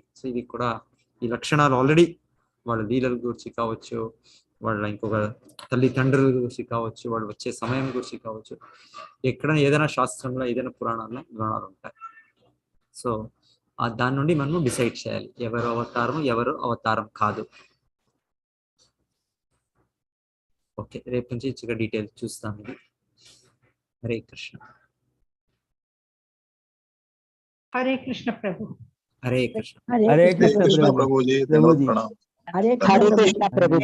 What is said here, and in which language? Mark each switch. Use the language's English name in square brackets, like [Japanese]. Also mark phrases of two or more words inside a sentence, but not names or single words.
[Telugu] సో ఇది కూడా ఈ లక్షణాలు ఆల్రెడీ వాళ్ళ లీలల గురించి కావచ్చు, వాళ్ళ ఇంకొక తల్లిదండ్రుల గురించి కావచ్చు, వాళ్ళు వచ్చే సమయం గురించి కావచ్చు, ఎక్కడ ఏదైనా శాస్త్రంలో ఏదైనా పురాణాల్లో వివరణాలు ఉంటాయి. సో దాని నుండి మనం డిసైడ్ చేయాలి ఎవరు అవతారం ఎవరు అవతారం కాదు. ఓకే, రేపు నుంచి డీటెయిల్స్ చూస్తాం. ఇది హరే కృష్ణ. [Hindi] हरे कृष्ण प्रभु। हरे कृष्ण। हरे कृष्ण कृष्ण प्रभु। प्रभु जी, प्रभु जी। प्रणाम। हरे हरे कृष्ण प्रभु जी।